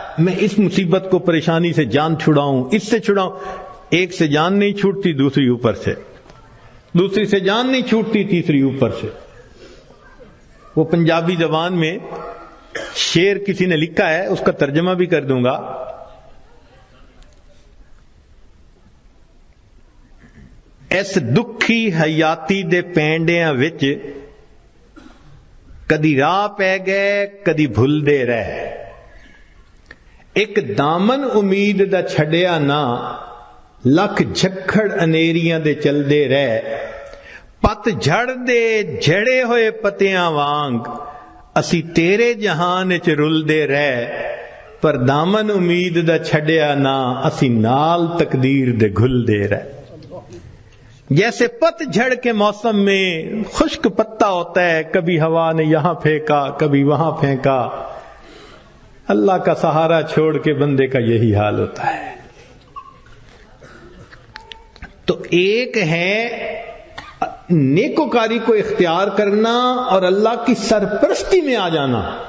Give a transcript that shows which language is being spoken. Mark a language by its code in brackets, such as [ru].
[ur] میں اس مصیبت کو، پریشانی سے جان چھڑاؤں، اس سے چھڑاؤں. ایک سے جان نہیں چھوٹتی، دوسری اوپر سے، دوسری سے جان نہیں چھوٹتی، تیسری اوپر سے. وہ پنجابی زبان میں شعر کسی نے لکھا ہے، اس کا ترجمہ بھی کر دوں گا. [pa] اس دکھی حیاتی دے پینڈیاں وچ کدی راہ پہ گئے کدی بھول دے رہے، ایک دامن امید دا چھڈیا نہ، لکھ جھکڑ انیریاں دے چل دے رہے. پت جھڑ دے جھڑے ہوئے پتیاں وانگ، اسی تیرے جہان وچ رل دے رہے، پر دامن امید دا چھڈیا نہ، اسی نال تقدیر دے گھل دے رہے. [ur] جیسے پت جھڑ کے موسم میں خشک پتا ہوتا ہے، کبھی ہوا نے یہاں پھینکا کبھی وہاں پھینکا، اللہ کا سہارا چھوڑ کے بندے کا یہی حال ہوتا ہے. تو ایک ہے نیکوکاری کو اختیار کرنا اور اللہ کی سرپرستی میں آ جانا.